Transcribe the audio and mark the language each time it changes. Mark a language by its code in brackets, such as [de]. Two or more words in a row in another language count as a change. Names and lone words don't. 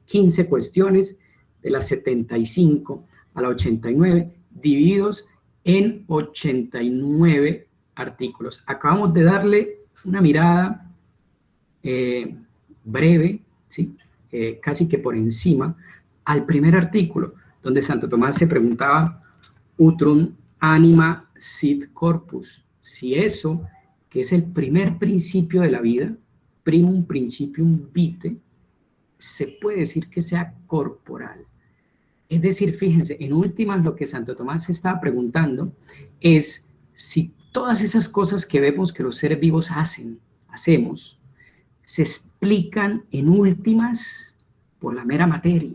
[es] 15 cuestiones de las 75 a la 89, divididos en 89 artículos. Acabamos de darle una mirada breve, ¿sí? Casi que por encima, al primer artículo, donde Santo Tomás se preguntaba, [la] utrum anima sit corpus, [es] si eso, que es el primer principio de la vida, [la] primum principium vitae, [es] se puede decir que sea corporal. Es decir, fíjense, en últimas lo que Santo Tomás se estaba preguntando es si todas esas cosas que vemos que los seres vivos hacemos, se explican en últimas por la mera materia.